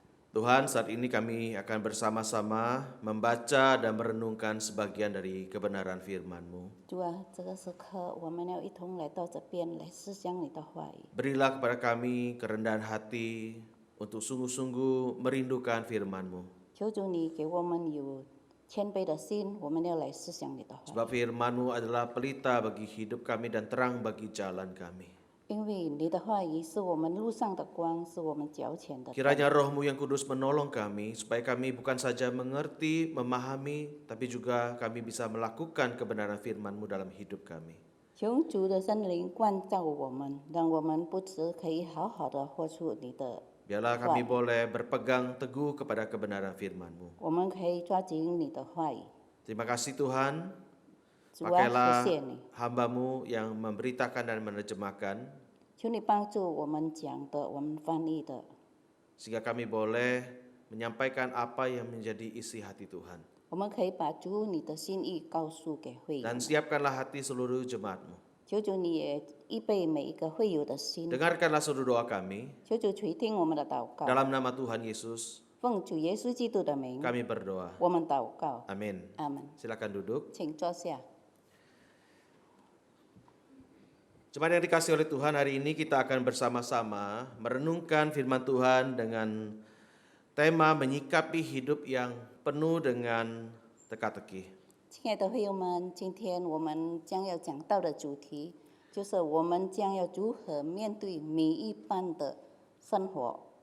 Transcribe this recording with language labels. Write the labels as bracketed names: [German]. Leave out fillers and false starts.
[Indonesian] Tuhan, saat ini kami akan bersama-sama membaca dan merenungkan sebagian dari kebenaran firman-Mu. [Chinese] 主啊，这个时刻我们要一同来到这边来思想你的话语。 [Indonesian] Berilah kepada kami kerendahan hati untuk sungguh-sungguh merindukan firman-Mu. [Chinese] 求主你给我们有谦卑的心，我们要来思想你的话语。 [Indonesian] Sebab firman-Mu adalah pelita bagi hidup kami dan terang bagi jalan kami. [Chinese] 因为你的话语是我们路上的光，是我们脚前的灯。 [Indonesian] Kiranya Roh-Mu yang kudus menolong kami supaya kami bukan saja mengerti, memahami, tapi juga kami bisa melakukan kebenaran firman-Mu dalam hidup kami. [Chinese] 求主的圣灵灌照我们，让我们不只可以好好的活出你的， [Indonesian] Biarlah kami boleh berpegang teguh kepada kebenaran firman-Mu. [Chinese] 我们可以抓紧你的话语。 [Indonesian] Terima kasih Tuhan, [Chinese] 主啊， [Indonesian] pakailah [Chinese] 谢谢你， [Indonesian] hamba-Mu yang memberitakan dan menerjemahkan, [Chinese] 求你帮助我们讲的，我们翻译的， [Indonesian] sehingga kami boleh menyampaikan apa yang menjadi isi hati Tuhan. [Chinese] 我们可以把主你的心意告诉给会友 [Indonesian] Dan [Chinese] 们。 [Indonesian] siapkanlah hati seluruh jemaat-Mu. [Chinese] 求主你也预备每一个会友的心， [Indonesian] Dengarkanlah seluruh doa kami, [Chinese] 求主垂听我们的祷告。 [Indonesian] dalam nama Tuhan Yesus [Chinese] 奉主耶稣基督的名， [Indonesian] kami berdoa. [Chinese] 我们祷告。 [Indonesian] Amin. [Chinese] 阿门。 [Indonesian] Silakan duduk. [Chinese] 请坐下。 [Indonesian] Jemaat yang dikasihi oleh Tuhan, hari ini kita akan bersama-sama merenungkan firman Tuhan dengan tema menyikapi hidup yang penuh dengan teka-teki. [Chinese] 亲爱的会友们，今天我们将要讲到的主题，就是我们将要如何面对每一般的生活。